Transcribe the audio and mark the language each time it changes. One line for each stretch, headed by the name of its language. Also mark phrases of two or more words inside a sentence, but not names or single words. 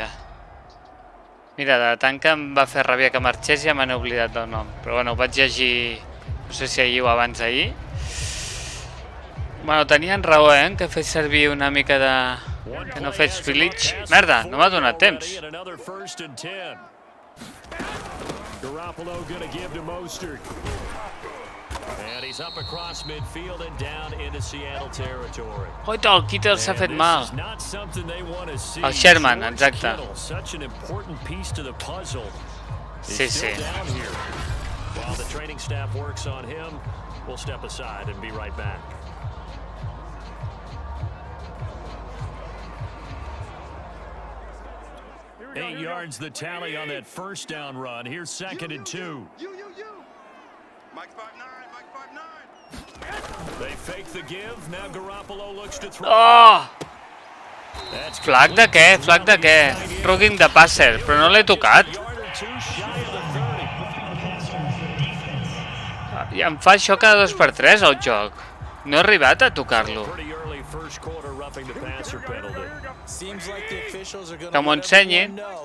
Catalan: Mira, de tant que em va fer ràbia que marxés ja me n'he oblidat del nom. Però bueno, ho vaig llegir, no sé si ahir o abans d'ahir. Bueno, tenien raó, que he fet servir una mica de... que no fes village. Merda, no m'ha donat temps.
English: Garoppolo going to give to Mostert. And he's up across midfield and down into Seattle territory.
Catalan: Oita, el Kittle s'ha fet mal. El Sherman, exacte.
English: Such an important piece to the puzzle.
Catalan: Sí, sí.
English: While the training staff works on him, we'll step aside and be right back. Eight yards the tally on that first down run. Here's second and 2. Mike 5'9", They fake the give. Now Garoppolo looks to throw.
Catalan: Oh! Flag de què? Flag de què? Rugging de passer, però no l'he tocat. I em fa això cada 2x3 al joc. No he arribat a tocar-lo. Que m'ho ensenyin.